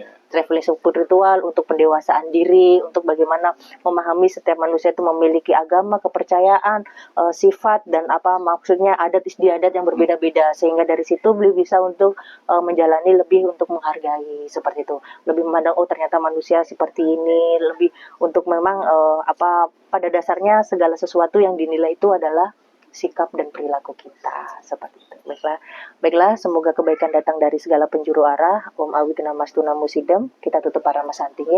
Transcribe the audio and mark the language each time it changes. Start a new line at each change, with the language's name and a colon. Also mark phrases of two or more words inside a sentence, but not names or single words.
Indonesian: Traveling spiritual untuk pendewasaan diri, untuk bagaimana memahami setiap manusia itu memiliki agama, kepercayaan, sifat dan maksudnya adat istiadat yang berbeda-beda, sehingga dari situ Bli bisa untuk menjalani lebih untuk menghargai seperti itu, lebih memandang ternyata manusia seperti ini, lebih untuk memang pada dasarnya segala sesuatu yang dinilai itu adalah sikap dan perilaku kita seperti itu. Baiklah, semoga kebaikan datang dari segala penjuru arah.
Sanskrit: Om Abhigna Mastuna Musidam.
Indonesian: Kita tutup para Santi ya.